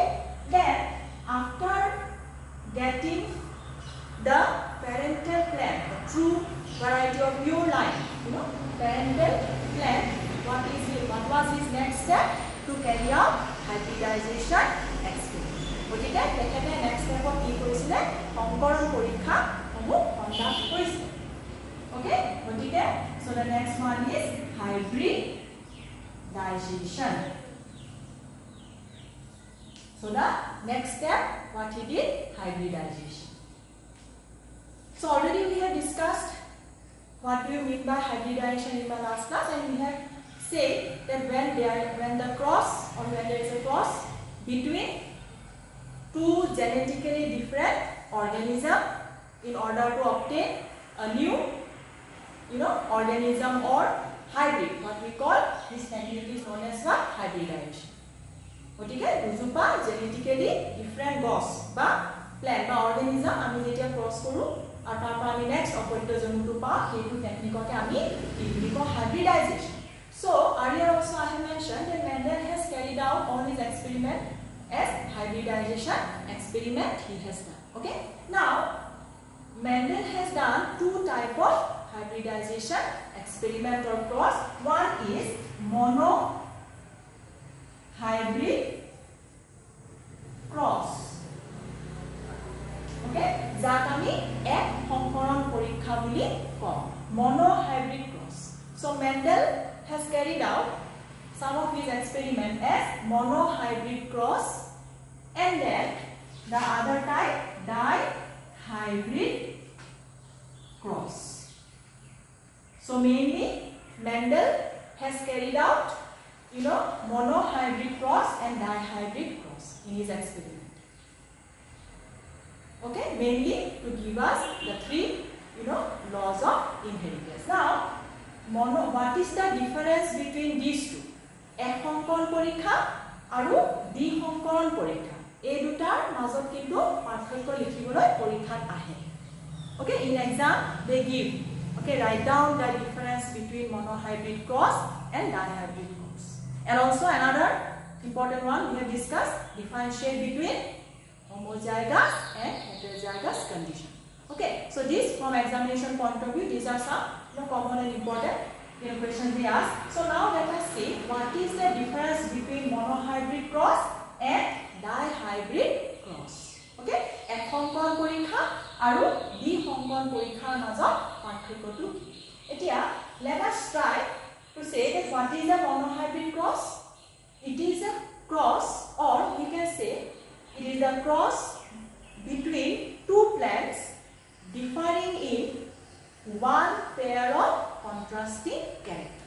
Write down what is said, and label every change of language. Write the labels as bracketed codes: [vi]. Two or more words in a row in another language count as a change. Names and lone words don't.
[en] Then after getting the parental plant, the true variety of pure line, you know, parental plant, what was his next step? To carry out hybridization experiment. [as] গতিকে তেখেতে [en] next step [as] কি কৰিছিলে? সংকৰণ পৰীক্ষা সমূহ কণ্ডাক্ট কৰিছিলে. [en] ওকে, গতিকে so the next one is hybridization. So the next step, what he did? Hybridization. So already we have discussed what do you mean by hybridization in my last class, and we have say that when there is a cross between two genetically different organisms in order to obtain a new, you know, organism or hybrid, what we call this technique is known as what? [as] Hybridization. Okay, দুজোপা [en] genetically different [as] gছ বা plant বা organism আমি যেতিয়া cross কৰো আৰু তাৰ পৰা আমি next অপত্য জন্তুটো পাওঁ, সেইটো টেকনিককে আমি কি বুলি কওঁ? [en] hybridization. So earlier also I have mentioned that Mendel has carried out all his experiment as hybridization experiment he has done. Okay. Now Mendel has done two type of hybridization experiment or cross. One is mono hybrid cross. [as] Okay. যাক আমি এক সংকৰণ পৰীক্ষা বুলি কওঁ, [en] mono hybrid cross. So Mendel has carried out some of his experiments as mono hybrid cross, and then the other type dihybrid cross. So mainly Mendel has carried out, you know, mono hybrid cross and dihybrid cross in his experiment. Okay, mainly to give us the three, you know, laws of inheritance. Now what is the difference between these two? [as] এক সংকৰণ পৰীক্ষা আৰু দ্বি সংকৰণ পৰীক্ষা, এই দুটাৰ মাজত কিন্তু পাৰ্থক্য লিখিবলৈ পৰীক্ষাত আহে. [en] Okay, in exam they give, okay, write down the difference between monohybrid cross and dihybrid cross. And also another important one we have discussed, differentiate between homozygous and heterozygous condition. Okay, so this from examination point of view, these are some common and important questions they ask. So now let us see what is the difference between monohybrid cross and dihybrid cross. [as] Okay, এক সংকৰণ পৰীক্ষা আৰু দ্বি সংকৰণ পৰীক্ষা পৰীক্ষাৰ মাজত পাৰ্থক্যটো এতিয়া [en] let us try to say that what is a monohybrid cross. It is a cross, or we can say it is a cross between two plants differing in one pair of contrasting character.